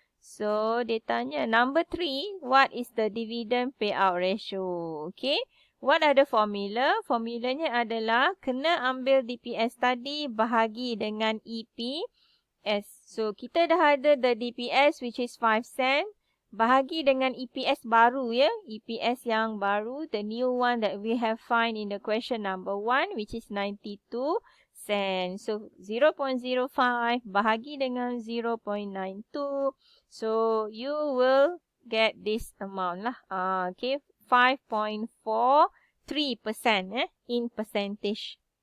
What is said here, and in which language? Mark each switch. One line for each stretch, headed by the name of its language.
English: So,
Malay: dia tanya,
English: number 3, what is the dividend payout ratio? Okay. What are the formula?
Malay: Formulanya adalah kena ambil DPS tadi bahagi dengan EPS.
English: So,
Malay: kita dah ada
English: the DPS which is 5 cent.
Malay: Bahagi dengan EPS baru ya. EPS yang baru,
English: the new one that we have find in the question number 1 which is 92 cent.
Malay: So 0.05 bahagi dengan 0.92.
English: So you will get this amount lah. Okay, 5.43% in percentage.